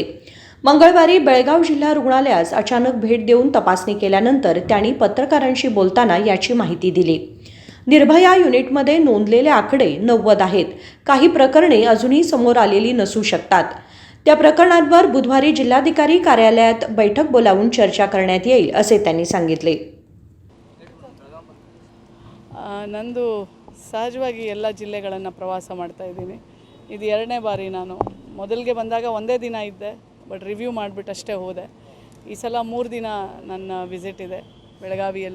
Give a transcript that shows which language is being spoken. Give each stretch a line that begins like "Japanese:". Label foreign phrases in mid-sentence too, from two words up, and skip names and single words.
Marathi: मंगळवारी बेळगाव जिल्हा रुग्णालयास अचानक भेट देऊन तपासणी केल्यानंतर त्यांनी पत्रकारांशी बोलताना याची माहिती दिली। निर्भया युनिटमध्ये नोंदलेले आकडे 90 आहेत। काही प्रकरणे अजूनही समोर आलेली नसू शकतात। त्या प्रकरणांवर बुधवारी जिल्हाधिकारी कार्यालयात बैठक बोलावून चर्चा करण्यात येईल असे त्यांनी सांगितले।
Kannada: ನಂದು ಸಹಜವಾಗಿ ಎಲ್ಲ ಜಿಲ್ಲೆಗಳನ್ನು ಪ್ರವಾಸ ಮಾಡ್ತಾ ಇದ್ದೀನಿ। ಇದು ಎರಡನೇ ಬಾರಿ ನಾನು ಮೊದಲಿಗೆ ಬಂದಾಗ ಒಂದೇ ದಿನ ಇದ್ದೆ,
English: but review
Kannada: ಮಾಡಿಬಿಟ್ಟು ಅಷ್ಟೇ ಹೋದೆ। ಈ ಸಲ 3 ದಿನ ನನ್ನ ವಿಸಿಟ್ ಇದೆ ಬೆಳಗಾವಿಯಲ್ಲಿ।